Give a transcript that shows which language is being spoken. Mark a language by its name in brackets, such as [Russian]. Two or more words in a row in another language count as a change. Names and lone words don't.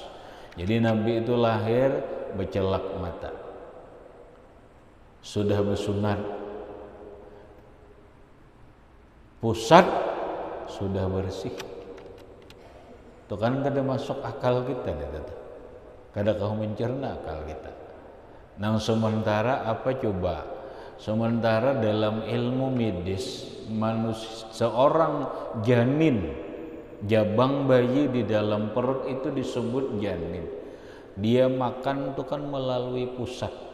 [Indonesian] Jadi nabi itu lahir bercelak mata, sudah bersunat, pusat sudah bersih. [Banjar] Itu kan kada masuk akal kita, kada kau mencerna akal kita. [Indonesian] Nang sementara apa coba? Sementara dalam ilmu medis, manusia, seorang janin, jabang bayi di dalam perut itu disebut janin. Dia makan itu kan melalui pusat.